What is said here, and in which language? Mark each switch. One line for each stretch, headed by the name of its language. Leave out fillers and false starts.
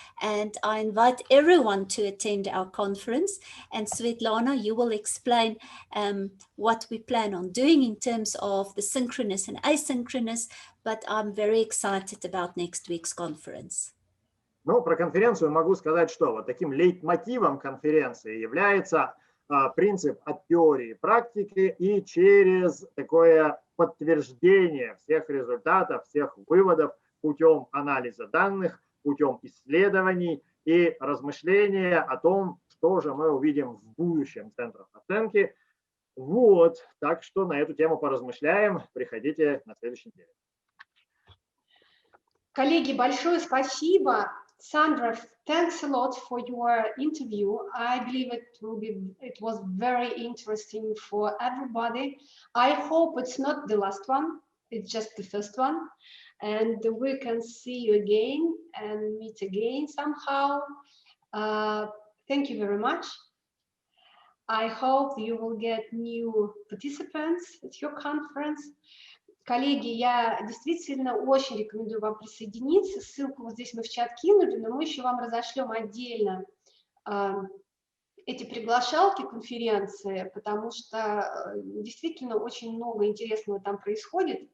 English: And I invite everyone to attend our conference, and Svetlana, you will explain what we plan on doing in terms of the synchronous and asynchronous, but I'm very excited about next week's conference.
Russian: Ну, про конференцию могу сказать, что вот таким лейтмотивом конференции является принцип от теории к практике и через такое подтверждение всех результатов, всех выводов путем анализа данных, путем исследований и размышления о том, что же мы увидим в будущем центрах оценки. Вот, так что на эту тему поразмышляем. Приходите на следующей неделе. Коллеги, большое спасибо.
English: Sandra, thanks a lot for your interview. I believe it was very interesting for everybody. I hope it's not the last one, it's just the first one. And we can see you again and meet again somehow. Thank you very much. I hope you will get new participants at your conference.
Russian: Коллеги, я действительно очень рекомендую вам присоединиться. Ссылку вот здесь мы в чат кинули, но мы еще вам разошлем отдельно эти приглашалки конференции, потому что действительно очень много интересного там происходит.